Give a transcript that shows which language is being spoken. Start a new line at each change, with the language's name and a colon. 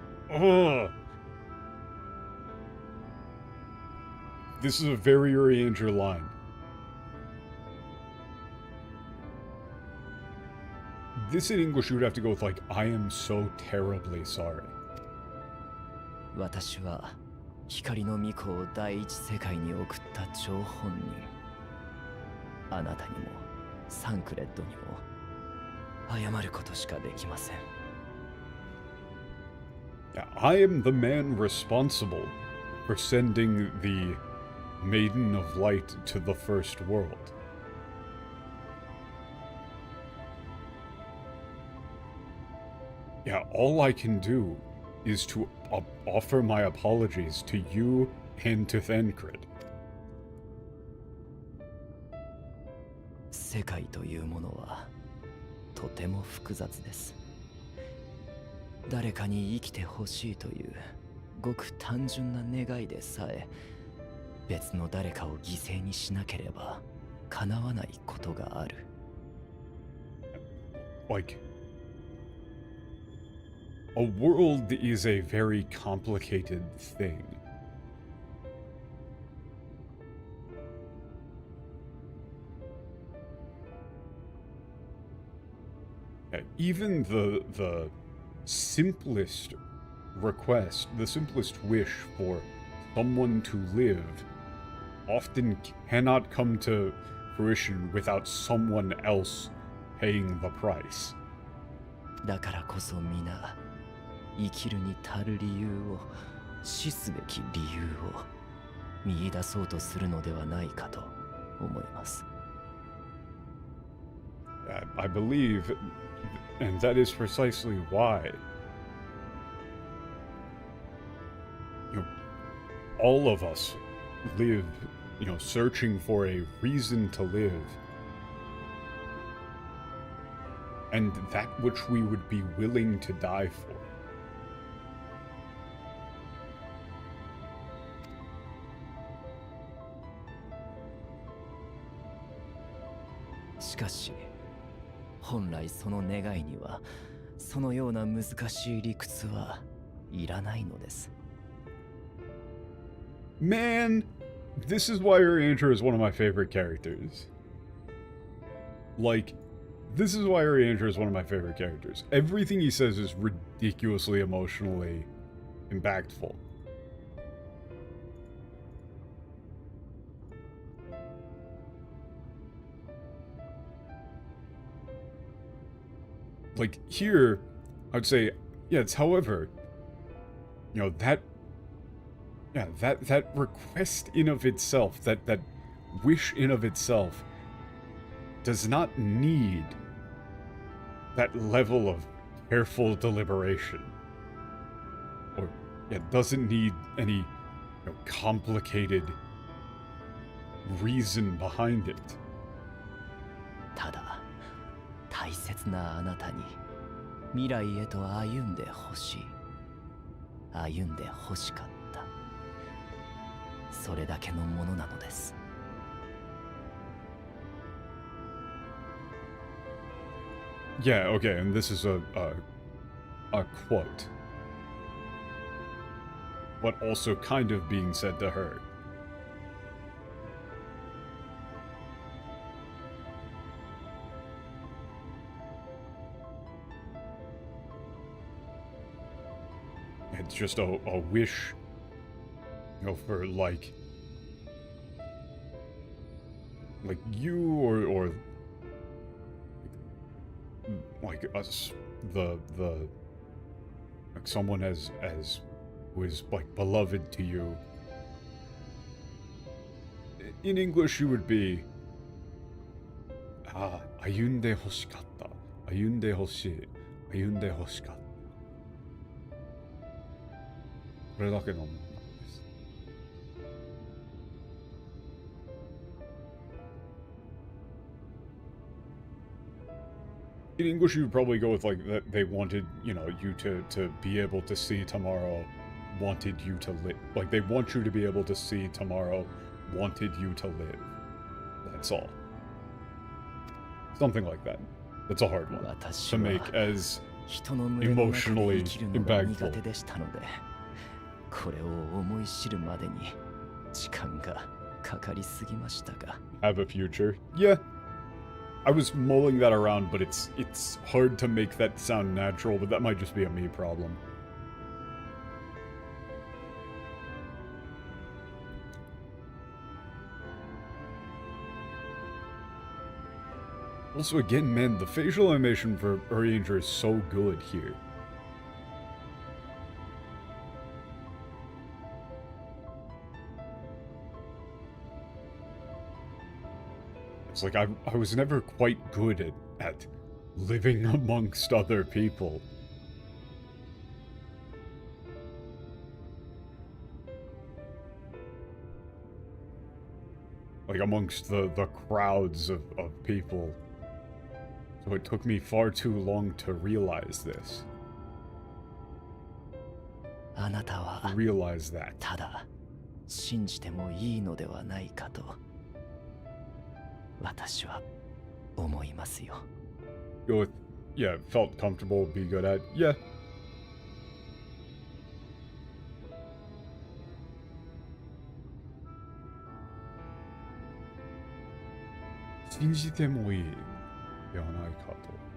English: Ugh. This is a very Urianger line. This in English you would have to go with like, I am so terribly sorry.
Japanese: 私は光の巫女を第一世界に送った張本人。あなたにもサンクレッドにも謝ることしかできません。
English: Yeah, I am the man responsible for sending the Maiden of Light to the First World. Yeah, all I can do is to offer my apologies to you and to Thancred.
Japanese: 世界というものはとても複雑です。誰かに生きてほしいというごく単純な願いでさえ別の誰かを犠牲にしなければ叶わないことがある。
English: Like, a world is a very complicated thing. Even the simplest request, the simplest wish for someone to live often cannot come to fruition without someone else paying the price.
Japanese: だからこそ皆生きるに足る理由を死すべき理由を見出そうとするのではないかと思います。
English: I believe, and that is precisely why, all of us live, searching for a reason to live, and that which we would be willing to die for.
Japanese: しかし本来その願いにはそのような難しい理屈はいらないのです。
English: Man, this is why Orienter is one of my favorite characters. Like, this is why Orienter is one of my favorite characters. Everything he says is ridiculously emotionally impactful. Like, here, I would say, yeah, it's however, that request in of itself, that wish in of itself, does not need that level of careful deliberation. Or, doesn't need any complicated reason behind it.
Japanese: ただ大切なあなたに未来へと歩んでほしい。歩んでほしかった。それだけのものなのです。
English: Yeah, okay, and this is a quote. But also kind of being said to her. It's just a wish, for like you or like us, the like someone as who is like beloved to you. In English, you would be
Japanese: 歩んでほしかった、歩んでほしい、歩んでほしかった。これだけのものなんです。
English: In English, you would probably go with like that they wanted, you to be able to see tomorrow, wanted you to live. Like they want you to be able to see tomorrow, wanted you to live. That's all. Something like that. That's a hard one to make as emotionally impactful.
Japanese: これを思い知るまでに時間がかかりすぎましたが。
English: Have a future. Yeah. I was mulling that around, but it's hard to make that sound natural, but that might just be a me problem. Also, again, man, the facial animation for Orienter is so good here. It's like I was never quite good at living amongst other people. Like amongst the crowds of people. So it took me far too long to realize this.
Japanese: あなたは
English: Realize that.
Japanese: ただ信じてもいいのではないかと私は思いますよ。
English: Go with, yeah, felt comfortable, be good at, yeah.
Japanese: Shinjite mo ii de wa nai ka to.